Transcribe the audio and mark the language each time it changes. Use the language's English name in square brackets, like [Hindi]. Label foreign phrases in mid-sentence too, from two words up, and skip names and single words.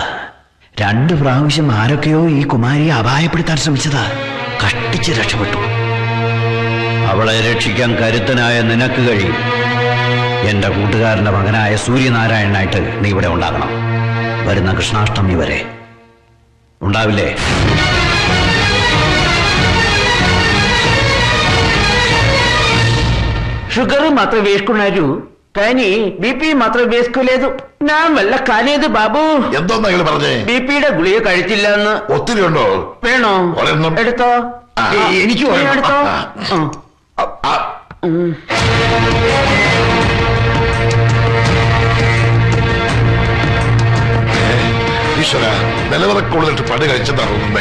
[Malayalam] 2 പ്രാവശ്യം ആരൊക്കെയോ ഈ കുമാരിയെ അപായപ്പെടുത്താൻ ശ്രമിച്ചതാ. കഷ്ടിച്ച് രക്ഷപ്പെട്ടു. അവളെ രക്ഷിക്കാൻ കരുത്തനായ നിനക്ക് കഴിയും. എന്റെ കൂട്ടുകാരന്റെ മകനായ സൂര്യനാരായണനായിട്ട് നീ ഇവിടെ ഉണ്ടാകണം. വരുന്ന കൃഷ്ണാഷ്ടമി വരെ ഉണ്ടാവില്ലേ? [Telugu] షుగర్ మాత్రం వేసుకున్నారు కానీ బీపీ మాత్రం వేసుకోలేదు. నా వల్ల కాలేదు బాబు. [Malayalam] എന്തോന്നാ നിങ്ങൾ പറഞ്ഞേ? ബിപിയുടെ ഗുളിക കഴിച്ചില്ല എന്ന്. ഒത്തിരി ഉണ്ടോ? വേണോ? ഒരെണ്ണം. എടുത്തോ. എനിക്ക് നീ എടുത്തോ. ഈശ്വര, നിലവിറക്കുള്ളിട്ട് പടി കഴിച്ചതാറുന്നേ.